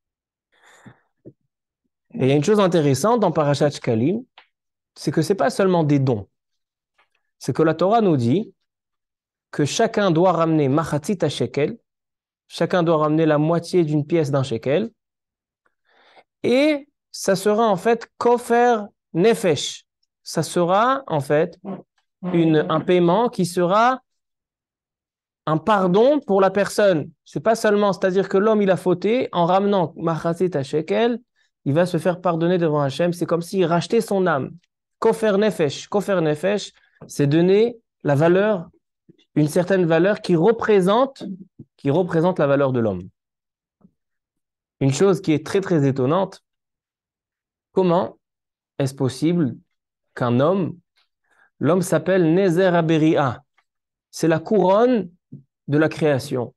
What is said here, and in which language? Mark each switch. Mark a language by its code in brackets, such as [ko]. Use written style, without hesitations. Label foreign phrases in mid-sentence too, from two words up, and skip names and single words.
[fr] Et il y a une chose intéressante dans Parashat Shkalim, c'est que ce n'est pas seulement des dons. C'est que la Torah nous dit que chacun doit ramener [he] מחצית השקל, [fr] chacun doit ramener la moitié d'une pièce d'un shekel, et ça sera en fait [he] כופר נפש. [fr] Ça sera en fait un paiement qui sera un pardon pour la personne. C'est pas seulement, c'est-à-dire que l'homme il a fauté en ramenant [he] מחצית השקל, [fr] il va se faire pardonner devant Hachem. C'est comme s'il rachetait son âme. [he] כופר נפש, [fr] c'est donner la valeur, une certaine valeur qui représente la valeur de l'homme. Une chose qui est très très étonnante, comment est-ce possible qu'un l'homme s'appelle [he] נזר הבריאה, [fr] c'est la couronne de la création.